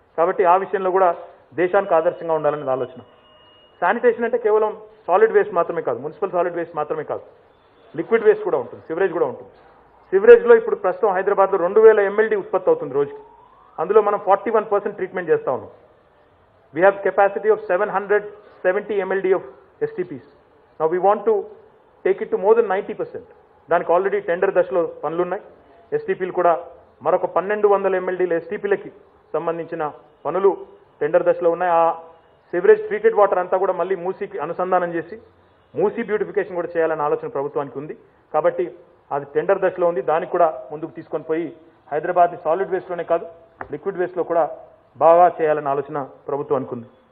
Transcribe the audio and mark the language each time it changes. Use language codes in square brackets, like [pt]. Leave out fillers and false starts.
[te] కాబట్టి ఆ విషయంలో కూడా దేశానికి ఆదర్శంగా ఉండాలనే ఆలోచన. శానిటేషన్ అంటే కేవలం సాలిడ్ వేస్ట్ మాత్రమే కాదు, మున్సిపల్ సాలిడ్ వేస్ట్ మాత్రమే కాదు, లిక్విడ్ వేస్ట్ కూడా ఉంటుంది, సివరేజ్ కూడా ఉంటుంది. సివరేజ్లో ఇప్పుడు ప్రస్తుతం హైదరాబాద్లో 2000 MLD ఉత్పత్తి అవుతుంది రోజుకి. అందులో మనం 41% ట్రీట్మెంట్ చేస్తూ ఉన్నాం. [en] We have capacity of 770 MLD of STPs. Now we want to take it to more than 90%. [te] దానికి ఆల్రెడీ టెండర్ దశలో పనులున్నాయి. ఎస్టీపీలు కూడా మరొక 1200 MLDల ఎస్టీపీలకి సంబంధించిన పనులు టెండర్ దశలో ఉన్నాయి. ఆ సివరేజ్ ట్రీటెడ్ వాటర్ అంతా కూడా మళ్ళీ మూసీకి అనుసంధానం చేసి మూసీ బ్యూటిఫికేషన్ కూడా చేయాలనే ఆలోచన ప్రభుత్వానికి ఉంది. కాబట్టి అది టెండర్ దశలో ఉంది. దానికి కూడా ముందుకు తీసుకొని పోయి హైదరాబాద్ని సాలిడ్ వేస్ట్లోనే కాదు లిక్విడ్ వేస్ట్లో కూడా బాగా చేయాలనే ఆలోచన ప్రభుత్వానికి ఉంది.